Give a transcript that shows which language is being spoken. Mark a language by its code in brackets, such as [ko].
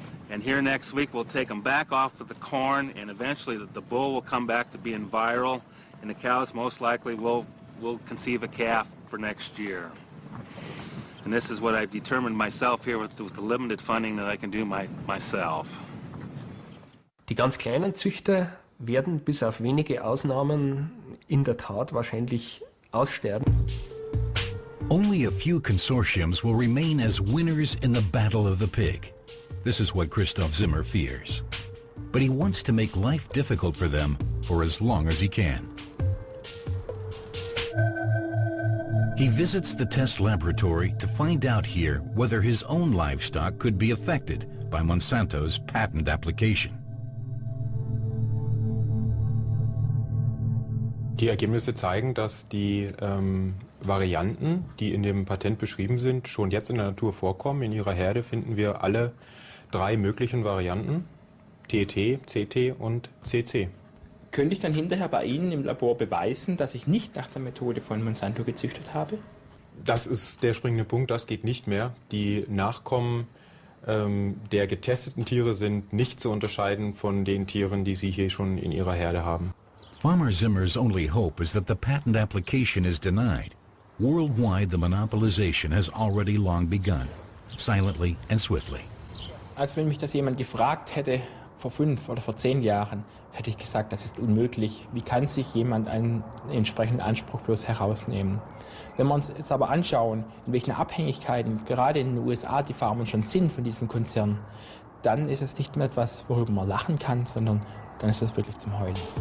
[en] And here next week we'll take them back off of the corn, and eventually the bull will come back to being virile, and the cows most likely will conceive a calf for next year. And this is what I've determined myself here with the limited funding that I can do myself. [de] Die ganz kleinen Züchter werden bis auf wenige Ausnahmen in der Tat wahrscheinlich aussterben. [en] Only a few consortiums will remain as winners in the battle of the pig. This is what Christoph Zimmer fears. But he wants to make life difficult for them for as long as he can. He visits the test laboratory to find out here whether his own livestock could be affected by Monsanto's patent application. [de] Die Ergebnisse zeigen, dass die Varianten, die in dem Patent beschrieben sind, schon jetzt in der Natur vorkommen. In ihrer Herde finden wir alle 3 möglichen Varianten, TT, CT und CC. Könnte ich dann hinterher bei Ihnen im Labor beweisen, dass ich nicht nach der Methode von Monsanto gezüchtet habe? Das ist der springende Punkt, das geht nicht mehr. Die Nachkommen der getesteten Tiere sind nicht zu unterscheiden von den Tieren, die Sie hier schon in Ihrer Herde haben. [en] Farmer Zimmer's only hope is that the patent application is denied. Worldwide, the monopolization has already long begun, silently and swiftly. [de] Als wenn mich das jemand gefragt hätte, vor 5 oder vor 10 Jahren, hätte ich gesagt, das ist unmöglich. Wie kann sich jemand einen entsprechenden Anspruch bloß herausnehmen? Wenn wir uns jetzt aber anschauen, in welchen Abhängigkeiten gerade in den USA die Farmer schon sind von diesem Konzern, dann ist es nicht mehr etwas, worüber man lachen kann, sondern dann ist das wirklich zum Heulen.